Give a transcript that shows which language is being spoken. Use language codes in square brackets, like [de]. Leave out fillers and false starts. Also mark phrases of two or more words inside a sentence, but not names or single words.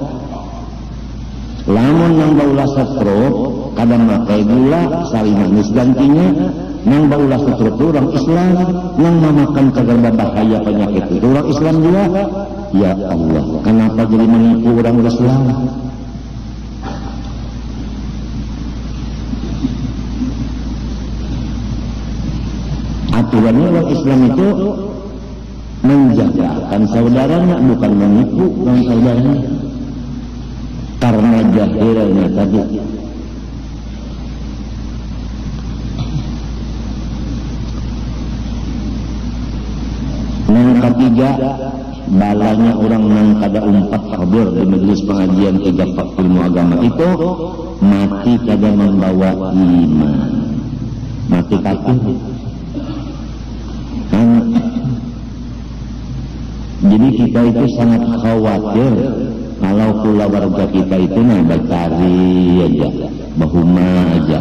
[bjn] Lamun yang baulah setruk kadang pakai gula sari manis gantinya yang baulah setruk itu orang Islam yang memakan cagar bahaya penyakit itu orang Islam juga. Ya Allah, kenapa jadi menipu orang Islam? Aturannya orang Islam itu menjagakan saudaranya, bukan menipu orang saudaranya. Karena jahilnya tadi. Yang ketiga, balanya orang yang kada umpat hadir di majelis pengajian 3 ilmu agama itu mati kada membawa iman, mati kafir. Jadi kita itu sangat khawatir kalau keluarga kita itu bacari aja, bahuma aja.